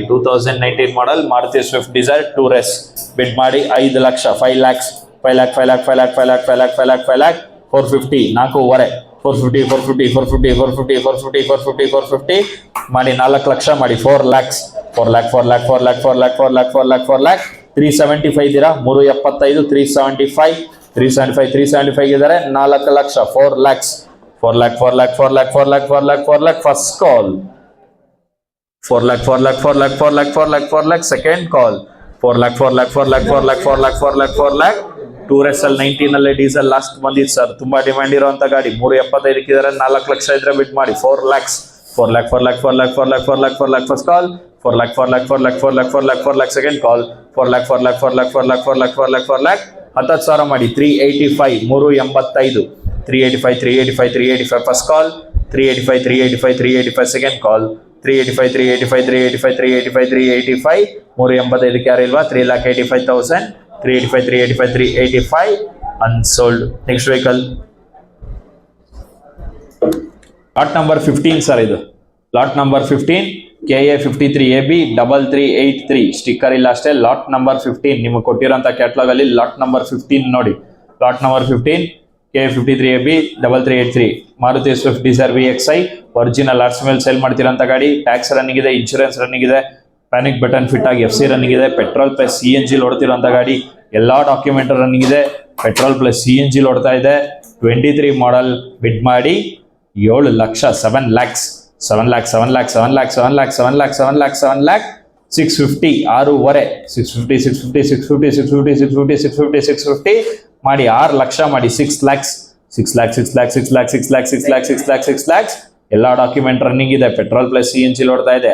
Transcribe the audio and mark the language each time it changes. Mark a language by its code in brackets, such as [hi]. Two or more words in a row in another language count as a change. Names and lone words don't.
[kn] 2019 ಮಾಡಲ್ ಮಾರುತಿ ಸ್ವಿಫ್ಟ್ ಡಿಸೈರ್ ಟೂರ್ ಬಿಡ್ ಮಾಡಿ 5 ಲಕ್ಷ 5 ಲ್ಯಾಕ್ಸ್ 450 450 ಮಾಡಿ 4 ಲಕ್ಷ ಮಾಡಿ 4 ಲ್ಯಾಕ್ಸ್ 375 ಇದ್ದೀರಾ 375 375 ಇದ್ದಾರೆ 4 ಲಕ್ಷ 4 ಲ್ಯಾಕ್ಸ್ [en] first call. 4 lakh second call. [kn] 4 ಲ್ಯಾಕ್ 2SL 19 ಅಲ್ಲೇ ಡೀಸೆಲ್ ಲಾಸ್ಟ್ ಬಂದಿತ್ತು ಸರ್, ತುಂಬಾ ಡಿಮ್ಯಾಂಡ್ ಇರುವಂತ ಗಾಡಿ. 375 ಇದ್ದಾರೆ, 4 ಲಕ್ಷ ಇದ್ರೆ ಬಿಟ್ ಮಾಡಿ. [en] 4 lakhs, 4 lakh, 4 lakh, 4 lakh, 4 lakh, 4 lakh, 4 lakh first call, 4 lakh, 4 lakh, 4 lakh, 4 lakh, 4 lakh, 4 lakh second call, 4 lakh, 4 lakh, 4 lakh, 4 lakh, 4 lakh, 4 lakh, 4 lakh 10,000 ಮಾಡಿ. 385, 385, 385, 385, 385 first call, 385, 385, 385 second call, 385, 385, 385, 385, 385, 385 [kn] ಯಾರು ಇಲ್ವಾ? [en] 3,85,000, 385, 385, 385 unsold. Next vehicle, lot number [kn] 15 ಸರ್, ಇದು [en] lot number [kn] 15 KA 53AB 3383 ಸ್ಟಿಕ್ಕರ್ ಇಲ್ಲ ಅಷ್ಟೇ. [en] lot number [kn] 15 ನಿಮಗೆ ಕೊಟ್ಟಿರೋಂಥ ಕ್ಯಾಟ್ಲಾಗ್ ಅಲ್ಲಿ [en] lot number [kn] 15 ನೋಡಿ. [en] lot number [kn] 15 KA 53AB 3383 ಮಾರುತಿ ಸ್ವಿಫ್ಟ್ ಡಿಸೈರ್ VXI [en] original arts [kn] ಮೇಲೆ ಸೇಲ್ ಮಾಡ್ತಿರೋಂಥ ಗಾಡಿ. [en] tax running [kn] ಇದೆ, [en] insurance running [kn] ಇದೆ, [en] panic button fit [kn] ಆಗಿ [en] FC running [kn] ಇದೆ, [en] petrol plus CNG [kn] ಓಡ್ತಿರೋಂಥ ಗಾಡಿ. ಎಲ್ಲಾ [en] document running [kn] ಇದೆ, [en] petrol plus CNG [kn] ಓಡ್ತಾ ಇದೆ. 23 ಮಾಡೆಲ್. ಬಿಡ್ ಮಾಡಿ 7 ಲಕ್ಷ, 7 lakhs, 7 lakhs, 7 lakhs, 7 lakhs, 7 lakhs, 7 lakhs, 7 lakhs, 7 lakh 650, 6.5, 650, 650, 650, 650, 650, 650, 650 ಮಾಡಿ 6 ಲಕ್ಷ ಮಾಡಿ. 6 lakhs, 6 lakhs, 6 lakhs, 6 lakhs, 6 lakhs, 6 lakhs, 6 lakhs, 6 lakhs ಎಲ್ಲಾ [en] document running [kn] ಇದೆ, [en] petrol plus CNG [kn] ಓಡ್ತಾ ಇದೆ.